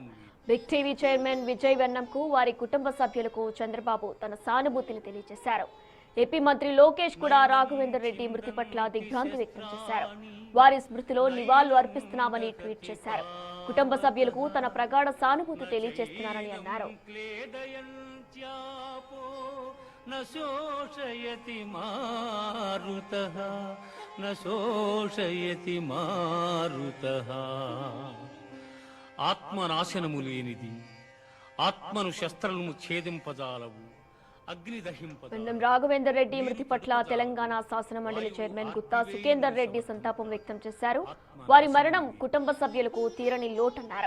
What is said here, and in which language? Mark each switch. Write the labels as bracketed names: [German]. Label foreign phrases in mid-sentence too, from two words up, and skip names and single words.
[Telugu] బిగ్ టీవీ చైర్మన్ విజయ్ వెన్నంకు, వారి కుటుంబ సభ్యులకు చంద్రబాబు తన సానుభూతిని తెలియజేశారు. ఏపీ మంత్రి లోకేష్ కూడా రాఘవేందర్ రెడ్డి మృతి పట్ల దిగ్భ్రాంతి వ్యక్తం చేశారు. వారి స్మృతిలో నివాళులు అర్పిస్తున్నామని ట్వీట్ చేశారు. కుటుంబ సభ్యులకు తన ప్రగాఢ సానుభూతి తెలియజేస్తున్నారని అన్నారు. [Sanskrit] न शोषयति मारुतः न शोषयति मारुतः. [Telugu] ఆత్మనాశనము లేనిది. ఆత్మను శస్త్రములు ఛేదింపజాలవు, అగ్ని దహింపజాలవు. వెన్నం రాఘవేందర్ రెడ్డి మృతి పట్ల తెలంగాణ శాసన మండలి చైర్మన్ గుత్తా సుఖేందర్ రెడ్డి సంతాపం వ్యక్తం చేశారు. వారి మరణం కుటుంబ సభ్యులకు తీరని లోటన్నారు.